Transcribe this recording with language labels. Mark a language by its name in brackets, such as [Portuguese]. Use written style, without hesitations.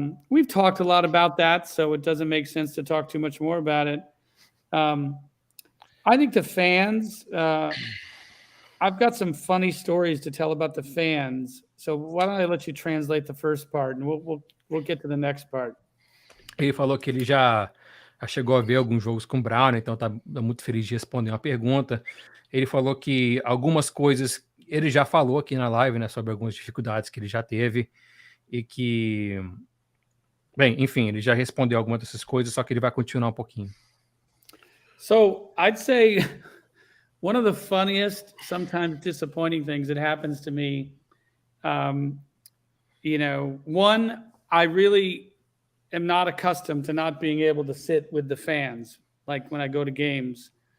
[English] We've talked a lot about that, so it doesn't make sense to talk too much more about it. I think the fans, I've got some funny stories to tell about the fans. So why don't I let you translate the first part, and we'll get to the next part. [Portuguese] Ele falou que ele já chegou a ver alguns jogos com o Brown, então tá muito feliz de responder uma pergunta. Ele falou que algumas coisas ele já falou aqui na live, né, sobre algumas dificuldades que ele já teve e que, bem, enfim, ele já respondeu algumas dessas coisas, só que ele vai continuar um pouquinho. [English] So I'd say one of the funniest, sometimes disappointing things that happens to me, one, I really am not accustomed to not being able to sit with the fans, like when I go to games.